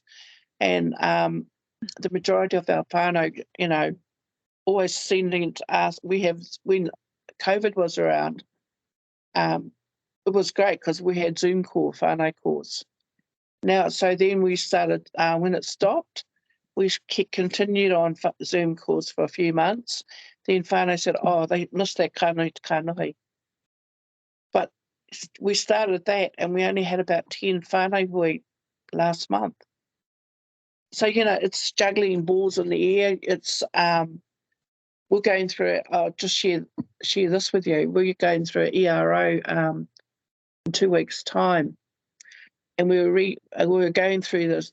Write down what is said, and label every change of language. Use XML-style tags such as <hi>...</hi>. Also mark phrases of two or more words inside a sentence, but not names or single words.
<en>And the majority of our whānau, you know, always sending to us, when COVID was around, it was great because we had Zoom call, whānau calls. Now, so then we started, when it stopped, we continued on Zoom calls for a few months. Then whānau said, oh, they missed that</en> <mi>kānui te kānohi.</mi> <en>But we started that and we only had about 10</en> <mi>whānau hui</mi> <en>last month. So, you know, it's juggling balls in the air. It's, we're going through it. I'll just share this with you. We're going through an ERO in 2 weeks' time, and we were going through this.</en>